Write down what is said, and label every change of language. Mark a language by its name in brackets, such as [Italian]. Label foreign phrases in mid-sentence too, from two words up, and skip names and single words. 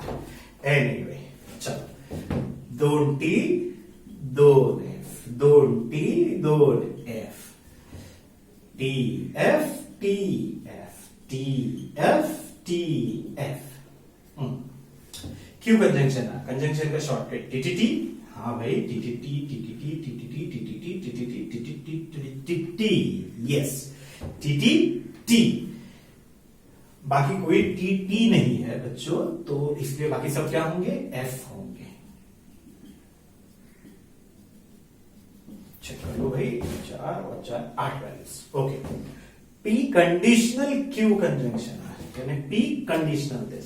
[Hindi] एनीवे चलो, 2T 2F 2T 2F TF TF TF TF। क्यू कंजंक्शन है, कंजंक्शन का शॉर्टकट TTT। हाँ भाई, TTT TTT TTT TTT TTT TTT TTT, यस TTT। बाकी कोई TT नहीं है बच्चों, तो इसलिए बाकी सब क्या होंगे, F होंगे। चेक कर लो भाई, 4 और 4 8 वैल्यूज। ओके, [English] P conditional Q conjunction [Hindi] है, यानी P [English] conditional this.